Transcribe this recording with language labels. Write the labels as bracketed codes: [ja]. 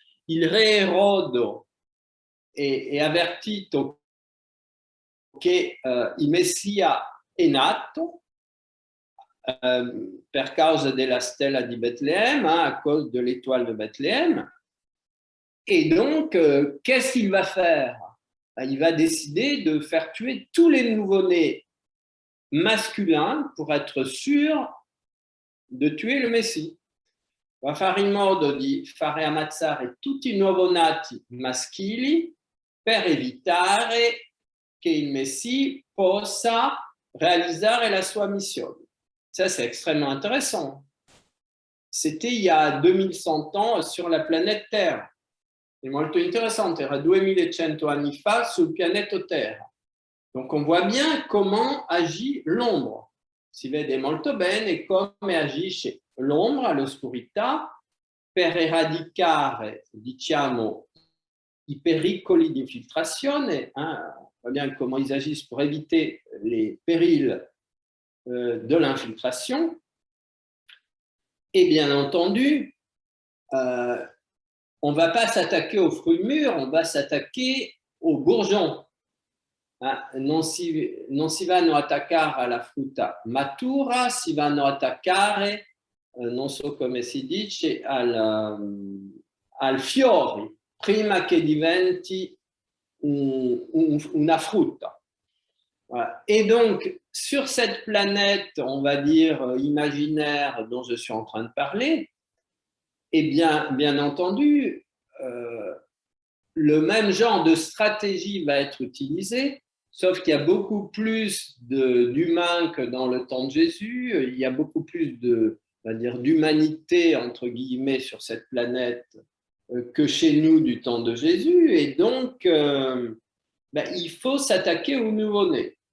[it] Il re Erode è avvertito che il Messia è nato per causa della stella di Bethléem, [fr] hein, à cause de l'étoile de Bethléem. Et donc, qu'est-ce qu'il va faire? Il va décider de faire tuer tous les nouveau-nés masculins pour être sûr de tuer le Messie. [it] Va fare in modo di fare ammazzare tutti i nuovonati maschili per evitare che il Messie possa realizzare la sua missione. [fr] Ça, c'est extrêmement intéressant. C'était il y a 2100 ans sur la planète Terre. [it] È molto interessante, era 2100 anni fa sul pianeta Terra. [fr] Donc on voit bien comment agit l'ombre. [it] Si vede molto bene come agisce l'ombra, l'oscurità, per eradicare, diciamo, i pericoli di infiltrazione. [fr] On voit bien comment ils agissent pour éviter les périls de l'infiltration. Et bien entendu, on ne va pas s'attaquer aux fruits mûrs, on va s'attaquer aux bourgeons. [it] Non si vanno attaccare alla frutta matura, si vanno attaccare, non so come si dice, al fiori, prima che diventi una frutta. [fr] Voilà. Et donc, sur cette planète, on va dire, imaginaire dont je suis en train de parler, eh bien entendu, le même genre de stratégie va être utilisée, sauf qu'il y a beaucoup plus d'humains que dans le temps de Jésus, il y a beaucoup plus d'humanité, entre guillemets, sur cette planète que chez nous du temps de Jésus, et donc il faut s'attaquer aux nouveau-nés.